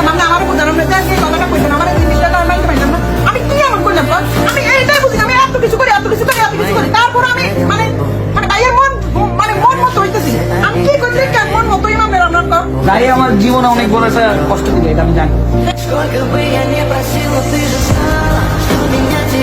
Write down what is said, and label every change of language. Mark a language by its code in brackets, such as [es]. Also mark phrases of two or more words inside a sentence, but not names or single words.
[bn] আপনি আমার বোঝান, আপনি আজকে এই কথাটা কইছেন, আমার এই জিনিসটা তো আমি মানতে পারলাম না। আমি কি এমন করলাম? আমি এইটাই বুঝি, আমি এত কিছু করি, এত কিছু করি, এত কিছু করি, তারপর আমি মানে মানে ভাইয়ের মন মানে মন মতো হইতেছি। আমি কি করছি? মন মতোই আপনার আপনার লাহি আমার জীবনে অনেক বড় একটা কষ্ট দিবে, এটা আমি জানি। [ru] Сколько бы я не просила, ты же знала, что меня